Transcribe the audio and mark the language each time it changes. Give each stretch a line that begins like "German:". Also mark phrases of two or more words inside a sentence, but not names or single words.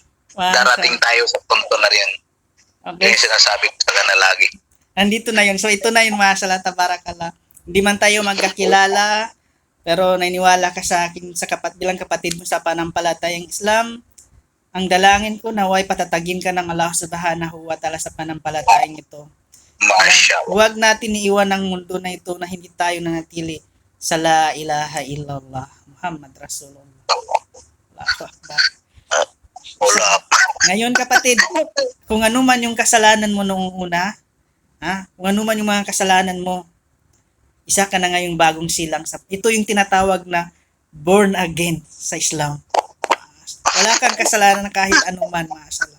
Filipino: Darating tayo sa punto na rin. Okay. Yung sinasabi ko sa kanila lagi. Nandito na yun. So, ito na yun,
Arabic: ما شاء الله، تبارك الله.
Filipino: Hindi man tayo magkakilala, pero naniniwala ka sa akin bilang kapatid mo sa panampalatayang Islam. Ang dalangin ko, naway patatagin ka ng Allah
Arabic: سبحانه وتعالى
Filipino: sa panampalatayang ito. Mashallah. Huwag natin iiwan ang mundo na ito na hindi tayo nanatili sa
Arabic: لا إله إلا الله محمد رسول الله. الله أكبر.
Filipino: Wala. Ngayon, kapatid, kung ano man yung kasalanan mo noong una, kung ano man yung mga kasalanan mo, isa ka na ngayong bagong silang. Ito yung tinatawag na
English: born again
Filipino: sa Islam. Wala kang kasalanan na kahit anuman, mashallah.